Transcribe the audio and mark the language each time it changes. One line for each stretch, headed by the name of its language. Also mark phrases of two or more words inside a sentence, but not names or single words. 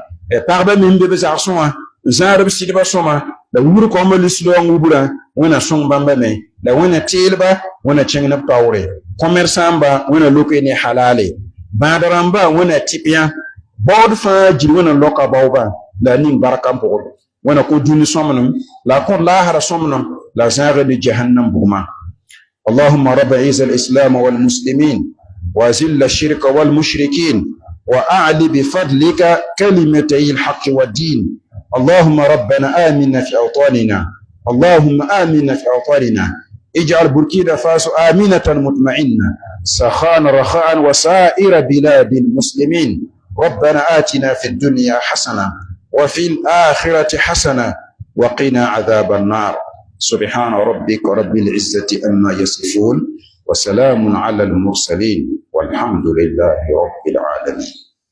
Mossi: pagba me n be b zagsẽ wã n zãad b sɩdbã sõma la wur kaoomã lis-laoong wubrã wẽna sõng bãmba me la wẽna teelba wẽna kẽng neb taoore commerçãmba wẽna loke ne halale bãad rãmba wẽna tɩpyã baood fãa gil wẽna loka baoobã la a ning barka n pʋgd wẽna kõ dũni sõmnem la a kõd laasra sõmnem la a zãagd ne jahannam bugmã
Arabic: اللهم رب عز الإسلام والمسلمين وأذل الشرك والمشركين وأعل بفضلك كلمتي الحق والدين اللهم ربنا آمنا في أوطاننا اللهم آمنا في أوطاننا اجعل بوركينا فاسو آمنة مطمئنة سخاء رخاء وسائر بلاد المسلمين ربنا آتنا في الدنيا حسنة وفي الآخرة حسنة وقنا عذاب النار سبحان ربك رب العزة أما يصفون وسلام على المرسلين والحمد لله رب العالمين